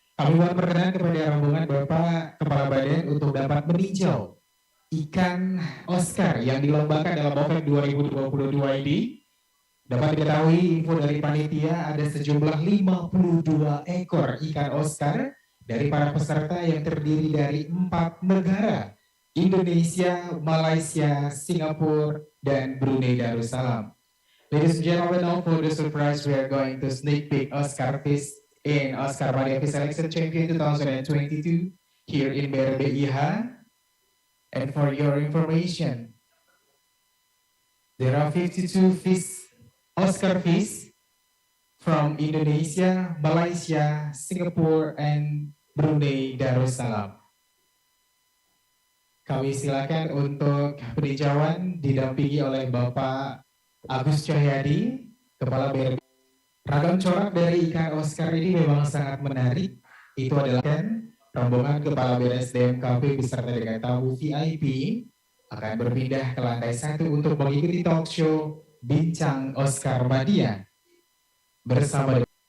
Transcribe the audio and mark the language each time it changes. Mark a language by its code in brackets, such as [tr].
[id] Kami mohon perkenan kepada rombongan Bapak Kepala Badan untuk dapat meninjau ikan Oscar yang dilombakan dalam OVEC 2022 ini. Dapat diketahui info dari panitia ada sejumlah 52 ekor ikan Oscar dari para peserta yang terdiri dari 4 negara, Indonesia, Malaysia, Singapura, dan Brunei Darussalam. [en] Ladies and gentlemen, now for the surprise, we are going to sneak peek Oscar Fish in Oscar Mania Fish Selection Champion 2022 here in BRBIH. And for your information, there are 52 fish, Oscar fish from Indonesia, Malaysia, Singapore, and Brunei Darussalam. [id] Kami silakan untuk peninjauan didampingi oleh Bapak Agus Cahyadi, Kepala BRB. Ragam corak dari ikan Oscar ini memang sangat menarik. Itu adalah rombongan Kepala BRSDMKP beserta dengan tamu VIP akan berpindah ke lantai 1 untuk mengikuti talk show Bincang Oscar Mania bersama.